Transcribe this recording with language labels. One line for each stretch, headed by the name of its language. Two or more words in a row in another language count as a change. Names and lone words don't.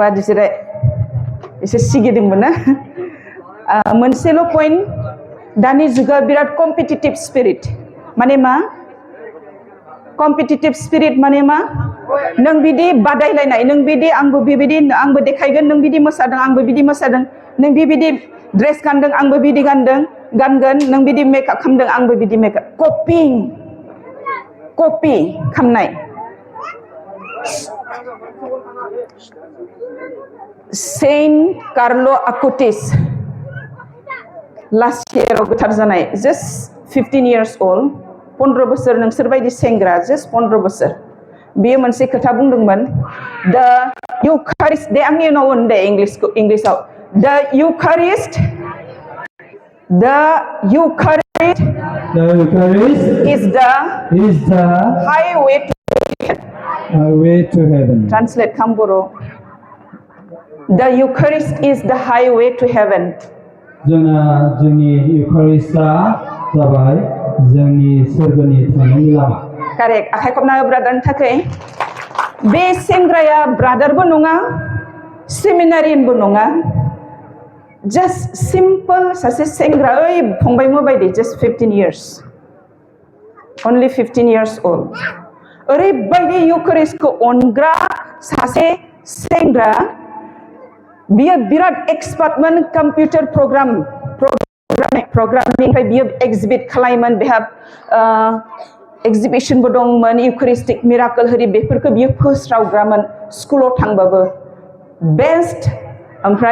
Bodo: जिराय एसे सिगिदोंमोन ना मोनसेल' पइन्ट दानि जुगा बिराद
English: competitive spirit
Bodo: माने मा
English: competitive spirit
Bodo: माने मा नों बिदि बादायलायनाय नों बिदि आंबो बेबायदि आंबो देखायगोन नों बिदि मोसादों आंबो बिदि मोसादों नों बिबायदि ड्रेस गानदों आंबो बिदि गानगोन नों बिदि मेकआप खालामदों आंबो बिदि
English: makeup copy
Bodo: खालामनाय सेइन्ट कार्ल' आकुटिस
English: last year
Bodo: गोथार जानाय जास्ट 15
English: years old
Bodo: 15 बोसोर नोंसोर बायदि सेंग्रा जास्ट 15 बोसोर बेयो मोनसे खोथा बुंदोंमोन
English: the Eucharist
Bodo: दे आंनि उनाव होन दे इंग्लिशआव
English: the Eucharist is the highway to heaven. Translate kam boro. The Eucharist is the highway to heaven.
Bodo: जोंनि इउकारिस्टआ जाबाय जोंनि सोरगोनि थांनायनि लामा कारेक्ट आखाइ खबना ब्रादारनि थाखाय बे सेंग्राया ब्रादारबो नङा सेमिनारियानबो नङा
English: just simple
Bodo: सासे सेंग्रा ओइ फंबायमो बायदि जास्ट
English: 15 years only 15 years old
Bodo: ओरैबायदि इउकारिस्टखौ अनग्रा सासे सेंग्रा बियो बिराद एक्सपार्टमोन कम्पिउटार प्रग्रामिंनिफ्राय बियो एक्जिबिट खालायोमोन बेहा एक्जिबिशनबो दंमोन इउकारिस्टिक मिराकल होरि बेफोरखौ बियो फोस्रावग्रामोन स्कुलाव थांबाबो बेस्ट ओमफ्राय